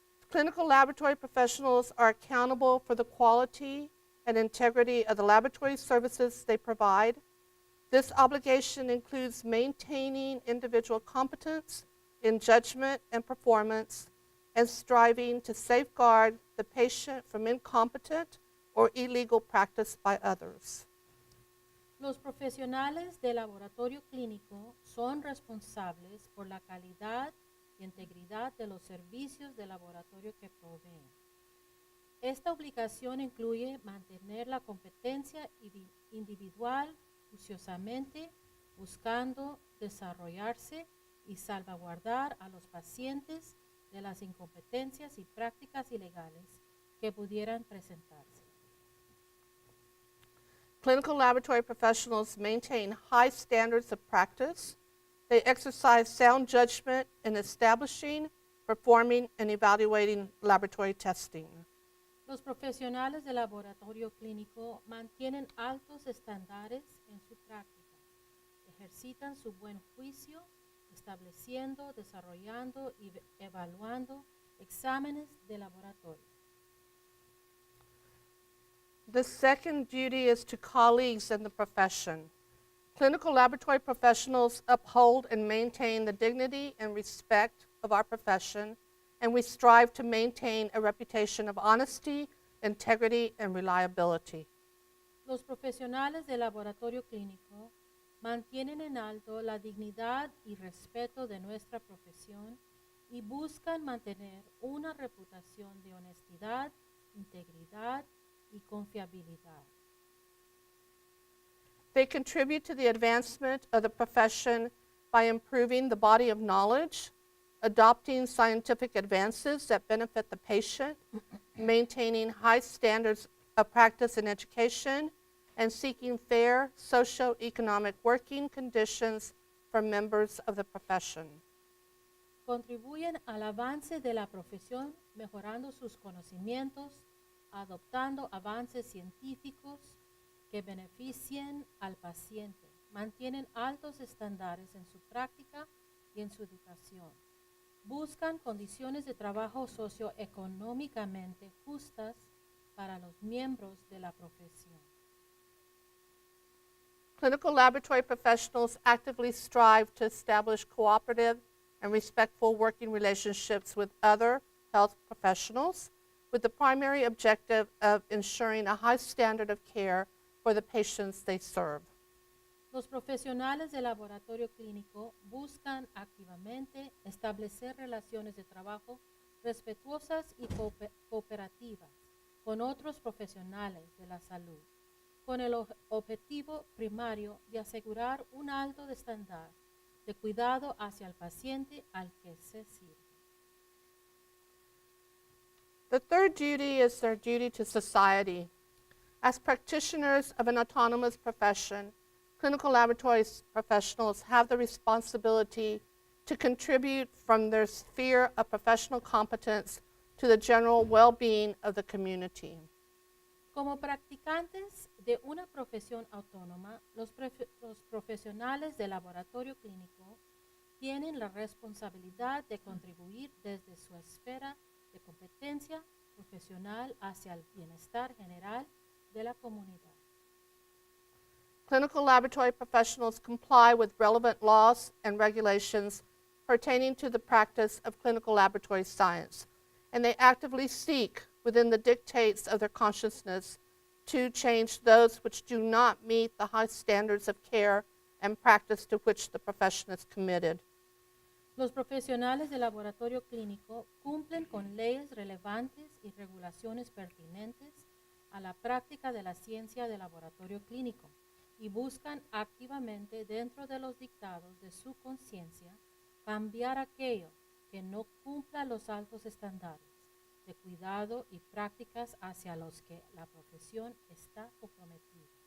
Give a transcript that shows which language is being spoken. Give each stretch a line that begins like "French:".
English: Clinical laboratory professionals are accountable for the quality and integrity of the laboratory services they provide. This obligation includes maintaining individual competence in judgment and performance and striving to safeguard the patient from incompetent or illegal practice by others.
Spanish: Los profesionales de laboratorio clínico son responsables por la calidad y integridad de los servicios de laboratorio que proveen. Esta obligación incluye mantener la competencia individual juiciosamente, buscando desarrollarse y salvaguardar a los pacientes de las incompetencias y prácticas ilegales que pudieran presentarse.
English: Clinical laboratory professionals maintain high standards of practice. They exercise sound judgment in establishing, performing, and evaluating laboratory testing.
Spanish: Los profesionales de laboratorio clínico mantienen altos estándares en su práctica, ejercitan su buen juicio, estableciendo, desarrollando y evaluando exámenes de laboratorio.
English: The second duty is to colleagues in the profession. Clinical laboratory professionals uphold and maintain the dignity and respect of our profession, and we strive to maintain a reputation of honesty, integrity, and reliability.
Spanish: Los profesionales de laboratorio clínico mantienen en alto la dignidad y respeto de nuestra profesión y buscan mantener una reputación de honestidad, integridad y confiabilidad.
English: They contribute to the advancement of the profession by improving the body of knowledge, adopting scientific advances that benefit the patient, maintaining high standards of practice and education, and seeking fair socio-economic working conditions for members of the profession.
Spanish: Contribuyen al avance de la profesión mejorando sus conocimientos, adoptando avances científicos que beneficien al paciente, mantienen altos estándares en su práctica y en su educación, buscan condiciones de trabajo socioeconómicamente justas para los miembros de la profesión.
English: Clinical laboratory professionals actively strive to establish cooperative and respectful working relationships with other health professionals with the primary objective of ensuring a high standard of care for the patients they serve.
Spanish: Los profesionales del laboratorio clínico buscan activamente establecer relaciones de trabajo respetuosas y cooperativas con otros profesionales de la salud, con el objetivo primario de asegurar un alto estándar de cuidado hacia el paciente al que se sirve.
English: The third duty is their duty to society. As practitioners of an autonomous profession, clinical laboratory professionals have the responsibility to contribute from their sphere of professional competence to the general well-being of the community.
Spanish: Como practicantes de una profesión autónoma, los profesionales del laboratorio clínico tienen la responsabilidad de contribuir desde su esfera de competencia profesional hacia el bienestar general de la comunidad.
English: Clinical laboratory professionals comply with relevant laws and regulations pertaining to the practice of clinical laboratory science, and they actively seek, within the dictates of their consciousness, to change those which do not meet the high standards of care and practice to which the profession is committed.
Spanish: Los profesionales del laboratorio clínico cumplen con leyes relevantes y regulaciones pertinentes a la práctica de la ciencia del laboratorio clínico y buscan activamente dentro de los dictados de su conciencia cambiar aquello que no cumpla los altos estándares de cuidado y prácticas hacia los que la profesión está comprometida.